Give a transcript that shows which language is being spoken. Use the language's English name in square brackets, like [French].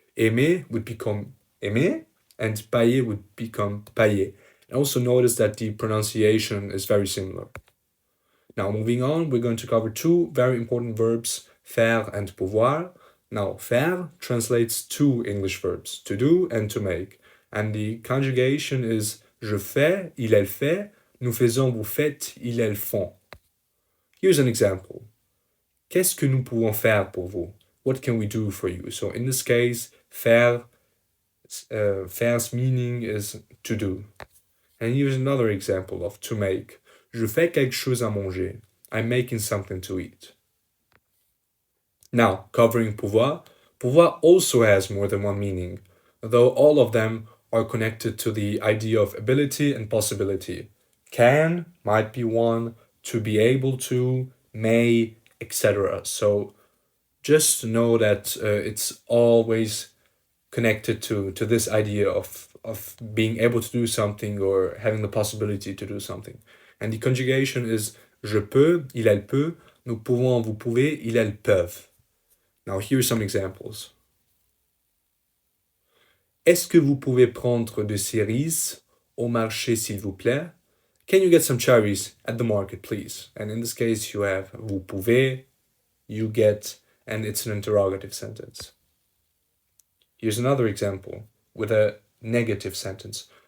[English] Aimer would become aimer, and pailler would become pailler. And also notice that the pronunciation is very similar. Now, moving on, we're going to cover two very important verbs, faire and pouvoir. Now, faire translates two English verbs, to do and to make. And the conjugation is [French] je fais, il elle fait, nous faisons, vous faites, ils elles font. [English] Here's an example. [French] Qu'est-ce que nous pouvons faire pour vous? [English] What can we do for you? So in this case, faire, faire's meaning is to do. And here's another example of to make. [French] Je fais quelque chose à manger. [English] I'm making something to eat. Now, covering pouvoir. Pouvoir also has more than one meaning, though all of them are connected to the idea of ability and possibility. Can might be one, to be able to, may, etc. So just know that it's always connected to this idea of being able to do something or having the possibility to do something. And the conjugation is [French] je peux, il elle peut, nous pouvons, vous pouvez, ils elles peuvent. [English] Now here are some examples. [French] Est-ce que vous pouvez prendre des cerises au marché s'il vous plaît? [English] Can you get some cherries at the market, please? And in this case, you have vous pouvez, you get, and it's an interrogative sentence. Here's another example with a negative sentence.